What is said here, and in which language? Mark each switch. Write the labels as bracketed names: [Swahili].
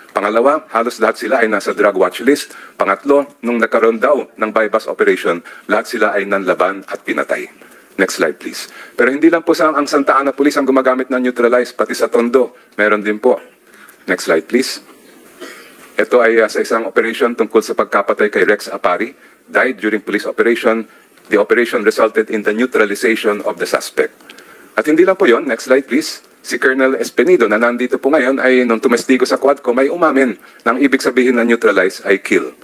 [Filipino] Pangalawa, halos lahat sila ay nasa drug watch list. Pangatlo, nung nagkaroon daw ng bypass operation, lahat sila ay nanlaban at pinatay. [English] Next slide please. [Filipino] Pero hindi lang po ang Santa Ana Police ang gumagamit ng neutralize, pati sa Tondo, meron din po. [English] Next slide please. [Filipino] Ito ay sa isang operation tungkol sa pagkapatay kay Rex Apari. [English] Died during police operation. The operation resulted in the neutralization of the suspect. [Filipino] At hindi lang po yon. [English] Next slide please. [Filipino] Si Colonel Espenido na nandito po ngayon ay nung tumestigo sa Quadcom ay umamin na ang ibig sabihin na neutralize ay kill.